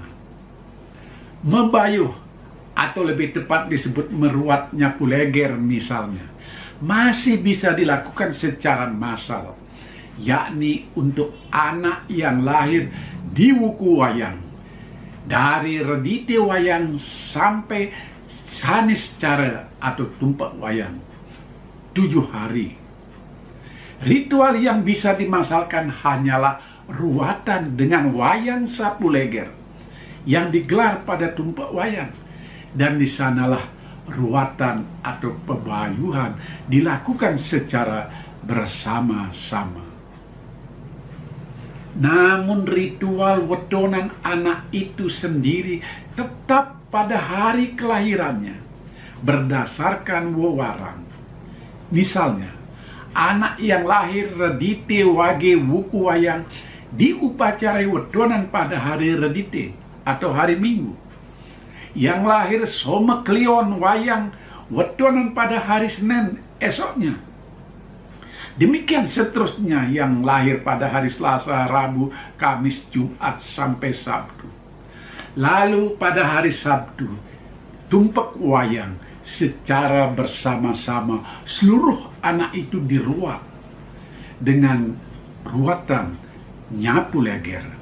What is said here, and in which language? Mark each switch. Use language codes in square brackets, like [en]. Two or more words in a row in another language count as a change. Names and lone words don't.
[id] Mebayuh atau lebih tepat disebut meruat nyapu leger misalnya, masih bisa dilakukan secara massal, yakni untuk anak yang lahir di wuku wayang, dari redite wayang sampai sanis cara atau tumpak wayang, 7 hari. Ritual yang bisa dimasalkan hanyalah ruatan dengan wayang sapu leger yang digelar pada tumpak wayang, dan di sanalah ruatan atau pebayuhan dilakukan secara bersama-sama. Namun ritual wedonan anak itu sendiri tetap pada hari kelahirannya berdasarkan wewarang. Misalnya, anak yang lahir redite wage wuku wayang diupacarai wedonan pada hari redite atau hari Minggu. Yang lahir soma klion wayang wedonan pada hari Senin esoknya. Demikian seterusnya yang lahir pada hari Selasa, Rabu, Kamis, Jumat, sampai Sabtu. Lalu pada hari Sabtu, tumpak wayang secara bersama-sama seluruh anak itu diruat dengan ruatan nyapu leger.